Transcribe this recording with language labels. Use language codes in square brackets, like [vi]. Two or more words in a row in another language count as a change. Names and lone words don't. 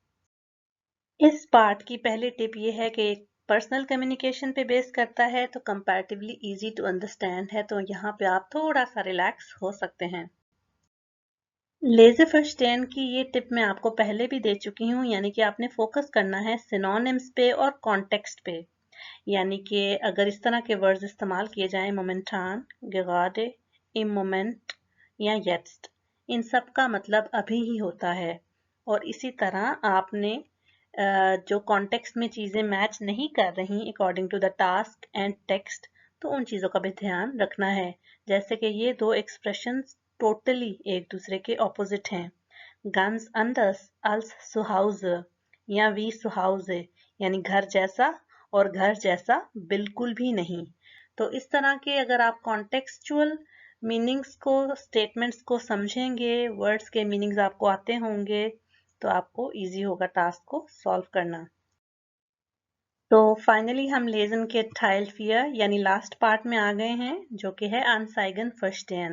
[hi] इस पार्ट की पहली टिप ये है कि [en] personal communication [hi] पे बेस करता है तो [en] comparatively easy to understand [hi] है, तो यहाँ पे आप थोड़ा सा रिलैक्स हो सकते हैं। [de] Leseverstehen [hi] की ये टिप मैं आपको पहले भी दे चुकी हूँ, यानी कि आपने फोकस करना है सिनोनिम्स पे और कॉन्टेक्स्ट पे। यानी कि अगर इस तरह के वर्ड्स इस्तेमाल किए जाएं मोमेंटान, [de] gerade, im Moment या jetzt, [hi] इन सब का मतलब अभी ही होता है। और इसी तरह आपने जो कॉन्टेक्स्ट में चीज़ें मैच नहीं कर रही [en] according to the task and text, [hi] तो उन चीज़ों का भी ध्यान रखना है। जैसे कि ये दो एक्सप्रेशंस टोटली एक दूसरे के ऑपोजिट हैं। [de] ganz anders als zu Hause या wie zu Hause, [hi] यानी घर जैसा और घर जैसा बिल्कुल भी नहीं। तो इस तरह के अगर आप [en] contextual meanings [hi] को, स्टेटमेंट्स को समझेंगे, वर्ड्स के मीनिंग्स आपको आते होंगे, तो आपको इजी होगा टास्क को सॉल्व करना। तो फाइनली हम लेज़न के [de] Teil vier [hi] यानी [en] last part [hi] में आ गए हैं जो कि है [de] Anzeigen verstehen.